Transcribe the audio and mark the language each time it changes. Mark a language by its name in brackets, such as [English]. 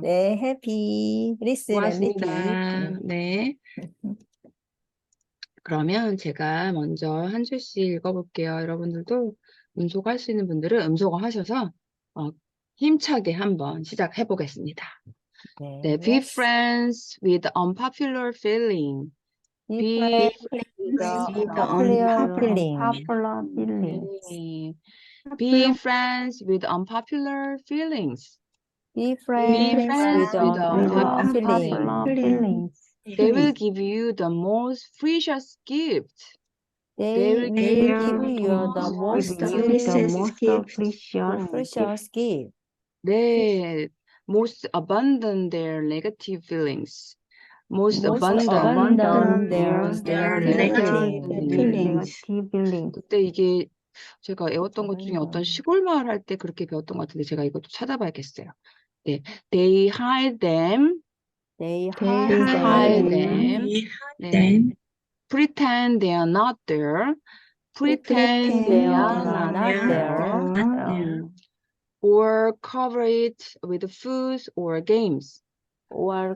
[English] 네, happy. listen and repeat. [Korean] 고맙습니다. 네. 그러면 제가 먼저 한 줄씩 읽어볼게요. 여러분들도 음소거 할 수 있는 분들은 음소거 하셔서 힘차게 한번 시작해 보겠습니다. [English] 네, be yes. friends with unpopular feeling. Be Be friends friends with the with unpopular feeling. unpopular feeling. feeling. Be friends with unpopular feelings. Be Be friends friends with with unpopular unpopular feeling. feelings. They will give you the most precious gift. They will They give will you the give most you the most precious gift. 네, most abundant their negative feelings. Most Most abundant abundant their negative negative feelings. [Korean] 그때 이게 제가 외웠던 것 중에 어떤 [English] abundant. [Korean] 시골 마을 할 때 그렇게 배웠던 것 같은데 제가 이것도 찾아봐야겠어요. [English] 네, they hide them, They They hide hide them. them, 네, pretend they are not there, pretend they They are are not not there, there. or cover it with food or games. While